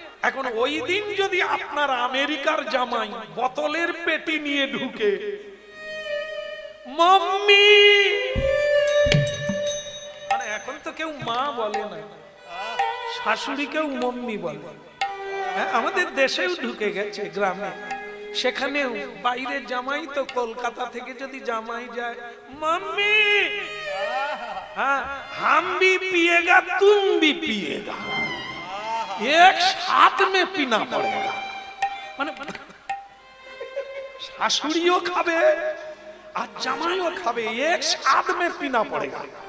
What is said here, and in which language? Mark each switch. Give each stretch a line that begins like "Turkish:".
Bangla: এখন ওই দিন যদি আপনার আমেরিকার জামাই বোতলের পেটি নিয়ে ঢুকে, মাম্মি, মানে এখন তো কেউ মা বলে না, শাশুড়িকেও মাম্মি বলে। হ্যাঁ, আমাদের দেশেও ঢুকে গেছে, গ্রামে সেখানেও। বাইরের জামাই তো কলকাতা থেকে যদি জামাই যায়, মাম্মি,
Hindi: हाँ हम भी पिएगा तुम भी पिएगा, एक साथ में पीना पड़ेगा।
Bangla: মানে শাশুড়িও খাবে আর জামাইও খাবে,
Hindi: এক সাথ में पीना पड़ेगा।